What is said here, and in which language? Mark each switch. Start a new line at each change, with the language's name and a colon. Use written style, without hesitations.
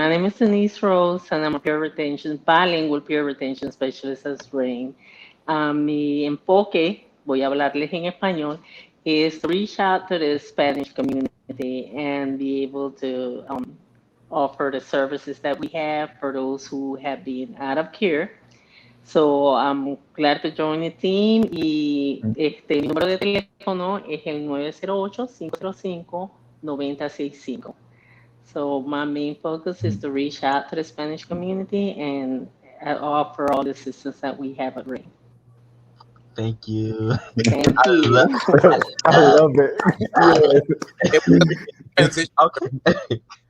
English: My name is Denise Rose, and I'm a peer retention, bilingual peer retention specialist at RAIN.
Spanish: Mi enfoque, voy a hablarles en español,
English: is to reach out to the Spanish community and be able to offer the services that we have for those who have been out of care. So I'm glad to join the team
Spanish: y mi número de teléfono es el 908-505-9065.
English: So my main focus is to reach out to the Spanish community and offer all the assistance that we have at RAIN. Thank you. Thank you. I love it. Okay.